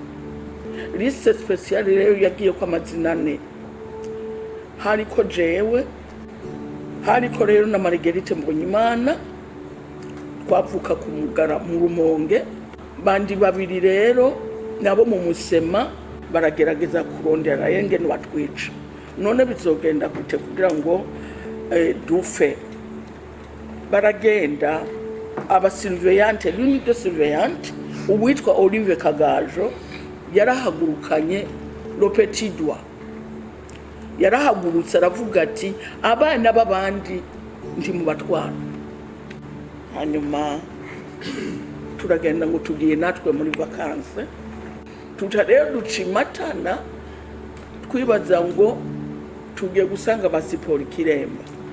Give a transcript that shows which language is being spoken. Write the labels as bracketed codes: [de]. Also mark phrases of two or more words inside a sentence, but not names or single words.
[rn] rero yagiye kwa amazina ane hariko jewe hariko rero na Marguerite Mbonyimana twavuka ku Mugara mu Rumonge bandi babiri rero nabo mu Musema baragerageza kurondera yengene batwica none bizogenda gute kugira ngo dufe baragenda aba surveillante [fr] l'unique de surveillante [rn] uwitwa Olive Kagajo yarahagurukanye [fr] le petit doigt [rn] yarahagurutse aravuga ati abana babandi ndi mu batwara hanyuma turagenda ngo tugiye natwe muri vacances tutarero ducimatana twibaza ngo tugiye gusanga basiporo Kiremba